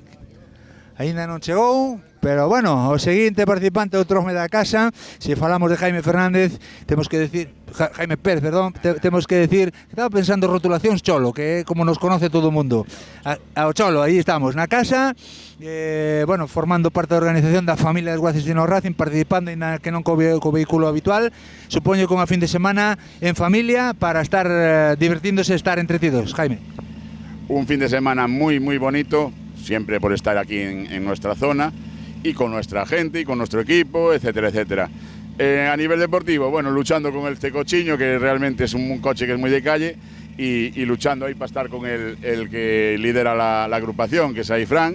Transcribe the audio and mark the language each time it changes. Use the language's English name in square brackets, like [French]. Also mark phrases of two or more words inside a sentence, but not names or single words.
[Galician] Ainda non chegou, pero bueno, o seguinte participante do trome da casa, se falamos de Jaime Fernández, temos que decir, Jaime Pérez, perdón, temos que decir, estaba pensando rotulacións Cholo, que é como nos conoce todo o mundo. Ao Cholo, aí estamos, na casa, bueno, formando parte da organización da familia de Desguaces Dino Racing, participando ainda que non co vehículo habitual, supoño con a fin de semana en familia para estar divertíndose, estar entretidos. Jaime. [Spanish] Un fin de semana muy, muy bonito, siempre por estar aquí en nuestra zona y con nuestra gente y con nuestro equipo, etcétera, etcétera. A nivel deportivo, bueno, luchando con este cochiño, que realmente es un coche que es muy de calle, y luchando ahí para estar con el que lidera la agrupación, que es ahí Fran.